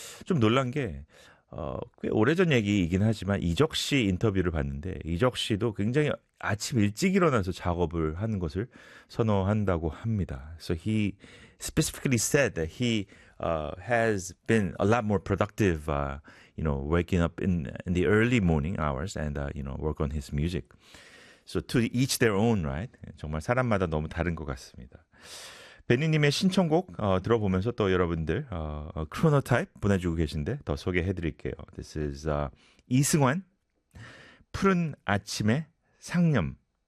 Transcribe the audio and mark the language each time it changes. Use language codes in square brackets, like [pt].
[ko] 좀 놀란 게 꽤 오래전 얘기이긴 하지만 이적 씨 인터뷰를 봤는데 이적 씨도 굉장히 아침 일찍 일어나서 작업을 하는 것을 선호한다고 합니다. [en] So he specifically said that he has been a lot more productive, you know, waking up in the early morning hours and you know, work on his music. So to each their own, right? [ko] 정말 사람마다 너무 다른 것 같습니다. 베니님의 신청곡 들어보면서 또 여러분들 크로노타입 보내주고 계신데 더 소개해드릴게요. [en] This is [ko] 이승환, 푸른 아침의 상념.